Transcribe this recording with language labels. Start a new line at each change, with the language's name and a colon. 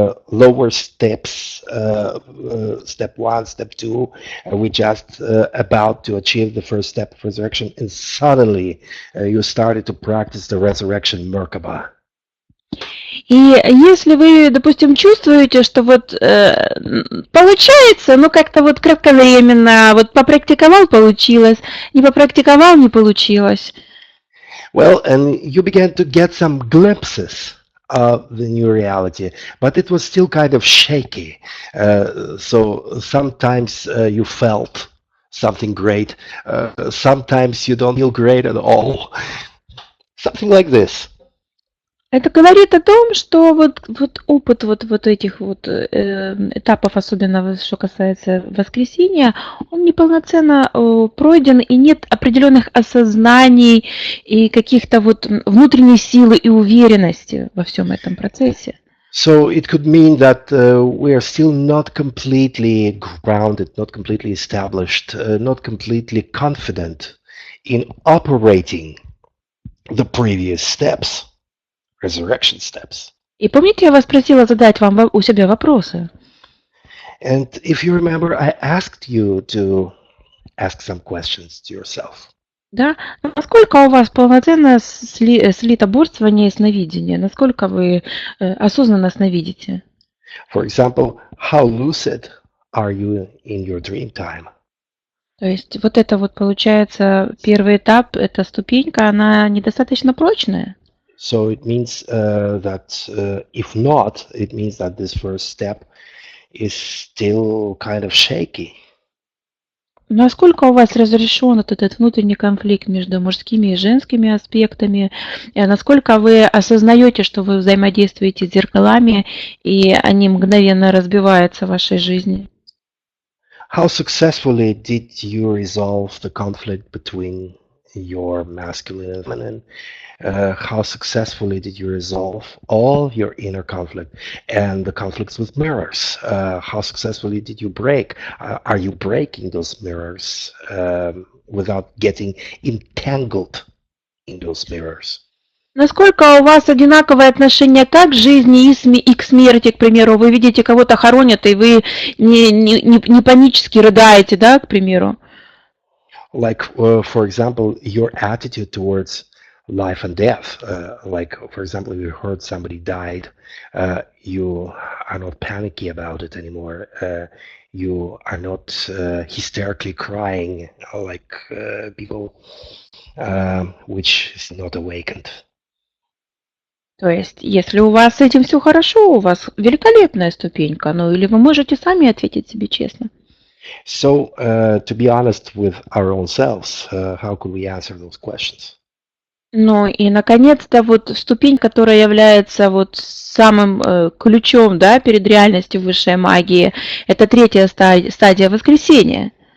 English: lower steps, step 1, step 2, we just about to achieve the first step of resurrection, and suddenly you started to practice the resurrection Merkaba.
Russian: И если вы, допустим, чувствуете, что вот получается, ну как-то вот кратковременно, вот попрактиковал, получилось, не попрактиковал, не получилось.
English: Well, and you began to get some glimpses of the new reality, but it was still kind of shaky. So sometimes you felt something great, sometimes you don't feel great at all. Something like this.
Russian: Это говорит о том, что вот опыт вот этих вот этапов, особенно что касается воскресения, он неполноценно пройден, и нет определенных осознаний и каких-то вот внутренней силы и уверенности во всем этом процессе.
English: So it could mean that we are still not completely grounded, not completely established, not completely confident in operating the previous steps. Resurrection steps.
Russian: И помните, я вас просила задать вам у себя вопросы?
English: And if you remember, I asked you to ask some questions to yourself.
Russian: Да? Насколько у вас полноценно слито бодствование и сновидение? Насколько вы осознанно сновидите?
English: For example, how lucid are you in your dream time?
Russian: То есть вот это вот получается первый этап, эта ступенька, она недостаточно прочная.
English: So it means that if not, it means that this first step is still kind of shaky.
Russian: Насколько у вас разрешен этот внутренний конфликт между мужскими и женскими аспектами? Насколько вы осознаете, что вы взаимодействуете с зеркалами, и они мгновенно разбиваются в вашей жизни?
English: How successfully did you resolve the conflict between your masculine and feminine? How successfully did you resolve all your inner conflict and the conflicts with mirrors? How successfully did you break? Are you breaking those mirrors without getting entangled in those mirrors?
Russian: Насколько у вас одинаковое отношение как к жизни и к смерти, к примеру? Вы видите, кого-то хоронят, и вы не панически рыдаете, да, к примеру?
English: Like, for example, your attitude towards life and death. Like, for example, if you heard somebody died, you are not panicky about it anymore. You are not hysterically crying like people which is not awakened.
Russian: То есть, если у вас с этим все хорошо, у вас великолепная ступенька, ну или вы можете сами ответить себе честно.
English: So, to be honest with our own selves, how could we answer those questions?
Russian: Ну и, наконец-то, вот ступень, которая является вот самым ключом, да, перед реальностью высшей магии, это третья стадия воскресения.